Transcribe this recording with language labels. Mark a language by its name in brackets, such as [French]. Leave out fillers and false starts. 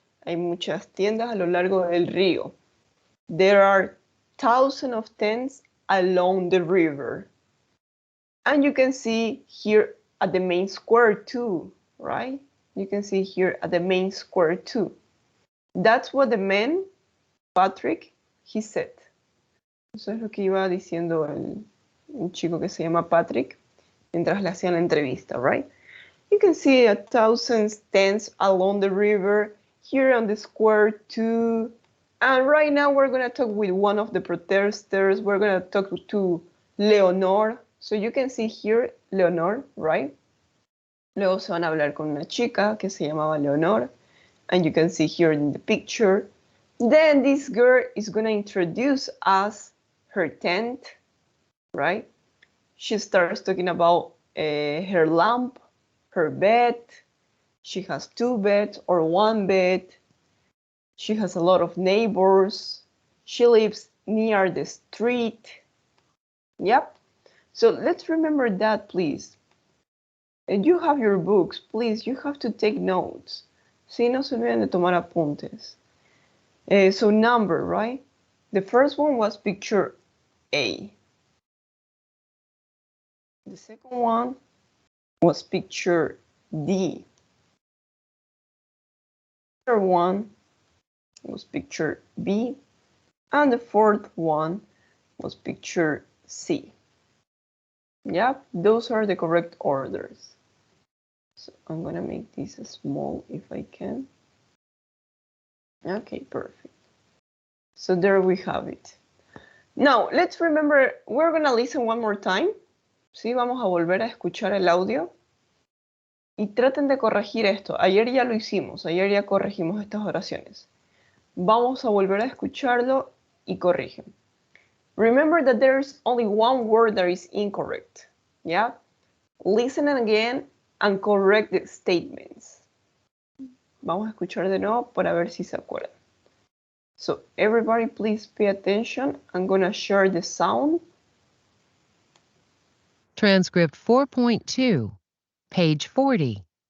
[Spanish] Hay muchas tiendas a lo largo del río. [English] There are thousands of tents along the river. And you can see here at the main square too, right? You can see here at the main square too. That's what the man, Patrick, he said. [Spanish] Eso es lo que iba diciendo un chico que se llama Patrick mientras le hacían la entrevista, right? [English] You can see 1,000 tents along the river, here on the square too. And right now we're going to talk with one of the protesters. We're going to talk to Leonor. So you can see here Leonor, right? [Spanish] Luego se van a hablar con una chica que se llamaba Leonor. [English] And you can see here in the picture. Then this girl is going to introduce us her tent, right? She starts talking about her lamp, her bed. She has 2 beds or 1 bed. She has a lot of neighbors. She lives near the street. Yep. So let's remember that, please. And you have your books, please, you have to take notes. [Spanish] Sí, no se olviden de tomar apuntes. [English] So number, right? The first one was picture A. The second one was picture D. The third one was picture B. And the fourth one was picture C. Yep, those are the correct orders. So I'm gonna make this small if I can. Okay, perfect. So there we have it. Now, let's remember, we're gonna listen one more time. [Spanish] Sí, vamos a volver a escuchar el audio. Y traten de corregir esto. Ayer ya lo hicimos, ayer ya corregimos estas oraciones. Vamos a volver a escucharlo y corrigen. [English] Remember that there's only one word that is incorrect. Yeah? Listen again and correct the statements. [Spanish] Vamos a escuchar de nuevo para ver si se acuerdan. [English] So everybody please pay attention. I'm gonna share the sound. Transcript 4.2, page 40.